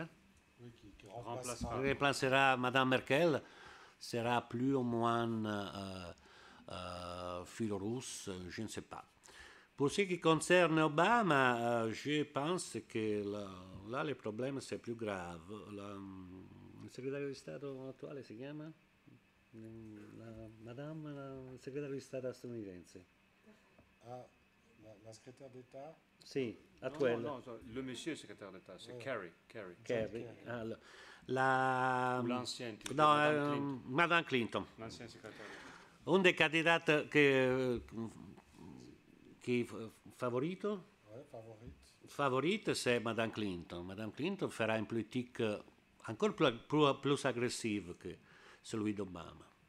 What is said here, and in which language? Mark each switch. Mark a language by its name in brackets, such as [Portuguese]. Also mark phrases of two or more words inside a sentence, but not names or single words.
[French] Oui, qui remplacera Mme Merkel, sera plus ou moins philo-russe, je ne sais pas. Pour ce qui concerne Obama, je pense que là le problème c'est plus grave. [Italian] Il segretario di Stato attuale si chiama? Madame, il segretario di Stato statunitense. [French] Ah, la secrétaire d'État. [Italian] Sì, attuale. [French] Non, le monsieur secrétaire d'État, c'est Kerry. Kerry. L'ancienne. [Italian] No, Madame Clinton. [French] L'ancien secrétaire d'État. Un des candidats qui favorito? Ouais, favorite. Favorite, c'est Madame Clinton. Madame Clinton fera une politique encore plus agressif que celui d'Obama.